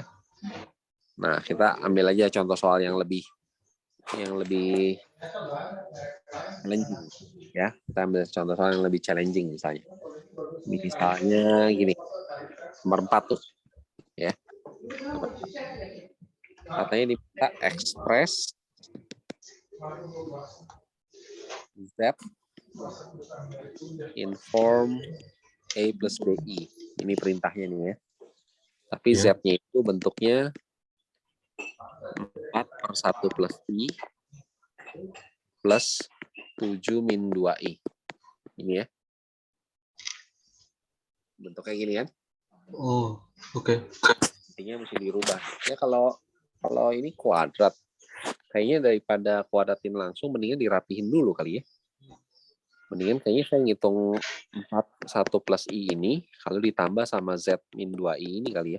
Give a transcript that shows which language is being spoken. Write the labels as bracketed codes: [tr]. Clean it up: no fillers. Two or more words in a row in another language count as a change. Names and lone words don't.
[id] Nah, kita ambil aja contoh soal yang lebih challenging ya. Kita ambil contoh soal yang lebih challenging misalnya. Misalnya gini. Nomor 4 tuh. Ya. Katanya diminta [en] express Z in form [id] A plus BI. Ini perintahnya nih ya. Tapi Ya. Z-nya itu bentuknya 4/1 plus I plus 7 min 2I. Ini ya. Bentuknya gini kan. Oh, oke. Intinya mesti dirubah. Ya kalau ini kuadrat. Kayaknya daripada kuadratin langsung, mendingan dirapihin dulu kali ya. Mendingan kayaknya saya ngitung 4/1 plus I ini, kalau ditambah sama Z min 2I ini kali ya.